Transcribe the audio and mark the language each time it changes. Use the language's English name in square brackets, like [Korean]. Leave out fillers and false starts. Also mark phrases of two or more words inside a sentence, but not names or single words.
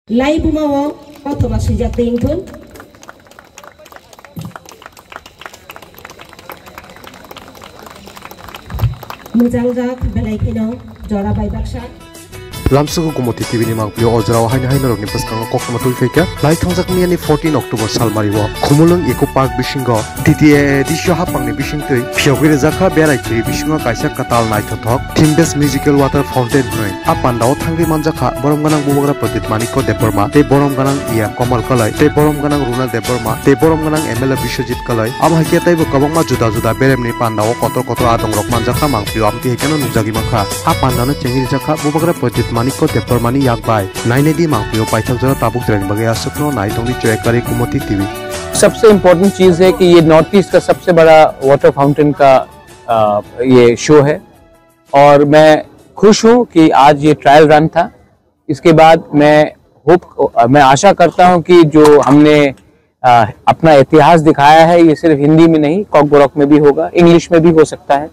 [Kok Borok] Lai bumawo auto masujak tingkun. Mujangga belai kino jora bai baksa. Lamsugu Kumoti TV ni mangpio ojrao haina rokni paskang kokma tulfeka lai thangjak miani 14 October salmariwo khumulung eco park bisingo titiye disyo hapangni bisingtui phiogire jakha berai chiri bisingo kaisa katal naithothok Timbes [English] musical water fountain [Kok Borok] noi apandao thangri manjakha boromganang bubagra Pradeep Maniko Deborma te boromganang iya Komal Kalai te boromganang Runa Deborma te boromganang MLA Biswajit Kalai abhakia taibo kabangma juda juda beremni pandao kotor adong rok manjakha mangpio amti hekano nujagi makha apandano chengiri jakha bubagra Pradeep Maniko Debormani yakbai naine di mangpio paithak jara tabuk training बगे आसुकनो नाइटोंगी चेकरी कुमती टीवी। [Hindi] सबसे इम्पोर्टेंट चीज़ है कि ये नॉर्थ ईस्ट का सबसे बड़ा [English] water fountain [Hindi] का ये शो है और मैं खुश हूँ कि आज ये [English] trial run [Hindi] था। इसके बाद मैं आशा करता हूँ कि जो हमने अपना इतिहास दिखाया है ये सिर्फ हिंदी में नहीं कॉकबोरॉक में भी होगा, इंग्लिश में भी हो सकता है।